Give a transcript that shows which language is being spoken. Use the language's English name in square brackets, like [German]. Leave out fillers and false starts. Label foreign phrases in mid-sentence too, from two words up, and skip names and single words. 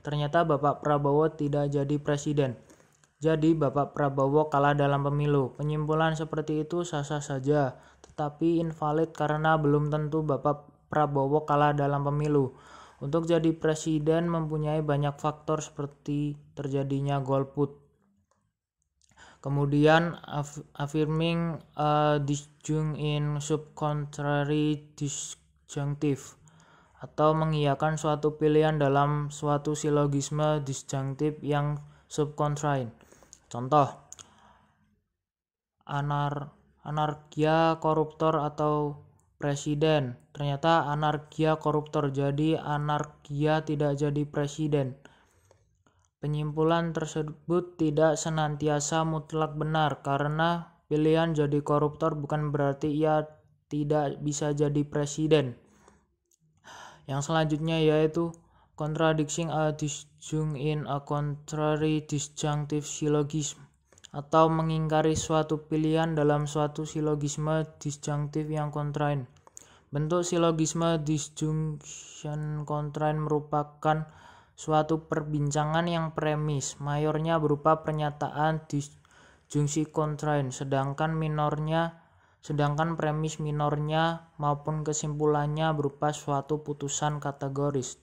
[Indonesian] Ternyata Bapak Prabowo tidak jadi presiden. Jadi Bapak Prabowo kalah dalam pemilu. Penyimpulan seperti itu sah-sah saja, tetapi invalid karena belum tentu Bapak Prabowo kalah dalam pemilu. Untuk jadi presiden mempunyai banyak faktor seperti terjadinya golput. [English] Kemudian affirming a disjunct in subcontrary disjunctive, [Indonesian] atau mengiyakan suatu pilihan dalam suatu silogisme disjunctive yang subcontrary. Contoh, anarkia koruptor atau presiden. Ternyata anarkia koruptor, jadi anarkia tidak jadi presiden. Penyimpulan tersebut tidak senantiasa mutlak benar karena pilihan jadi koruptor bukan berarti ia tidak bisa jadi presiden. Yang selanjutnya yaitu [English] contradicting a disjunct in a contrary disjunctive syllogism, [Indonesian] atau mengingkari suatu pilihan dalam suatu silogisme disjunktif yang kontrain. Bentuk silogisme disjunction kontrain merupakan suatu perbincangan yang premis mayornya berupa pernyataan disjungsi kontrain, sedangkan premis minornya maupun kesimpulannya berupa suatu putusan kategoris.